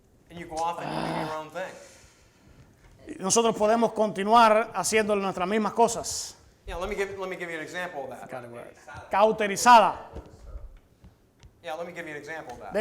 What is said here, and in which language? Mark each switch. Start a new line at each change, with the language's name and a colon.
English: And you go off and you do your own thing.
Spanish: nosotros podemos continuar haciendo nuestras mismas cosas.
English: Yeah, let me give you an example of that.
Spanish: Cauterizada.
English: Yeah, let me give you an example of that.